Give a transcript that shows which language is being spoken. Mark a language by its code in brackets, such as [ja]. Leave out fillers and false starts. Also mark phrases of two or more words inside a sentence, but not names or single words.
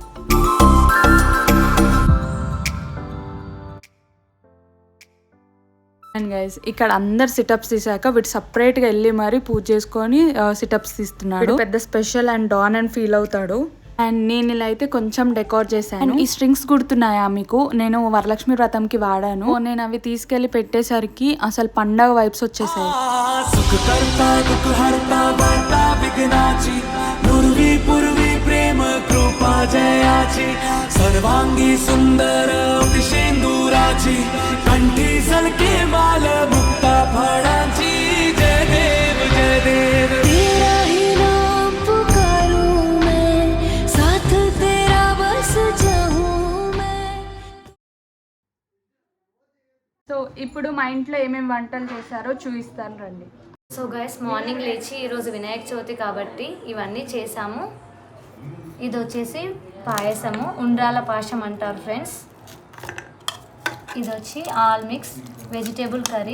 [en] and guys [te] ఇక్కడ అందరు సిటప్స్ తీసాక వీటి సపరేట్ గా వెళ్ళి మరి పూజ చేసుకొని సిటప్స్ తీస్తున్నాడు. పెద్ద [en] special and don and feel [te] అవుతాడు. అండ్ నేను ఇలా అయితే కొంచెం డెకోర్ చేశాను. ఈ స్ట్రింగ్స్ గుర్తున్నాయా మీకు? నేను వరలక్ష్మి వ్రతంకి వాడాను. నేను అవి తీసుకెళ్లి పెట్టేసరికి అసలు పండగ వైబ్స్ వచ్చేసాయి. [mr] सर्वांगी सुंदर शेंदुराची कंठी सलके माल मुक्ता फळांची जय देव जय देव [hi] तेरा ही नाम पुकारूं मैं साथ तेरा बस जाऊं मैं. [te] సో ఇప్పుడు మా ఇంట్లో ఏమేమి వంటలు చేశారో చూపిస్తాను రండి. [en] so guys morning [te] లేచి ఈరోజు వినాయక చవితి కాబట్టి ఇవన్నీ చేసాము. ఇది వచ్చేసి పాయసము, ఉండ్రాల పాయసం అంటారు ఫ్రెండ్స్. ఇది వచ్చి [en] all mix vegetable curry.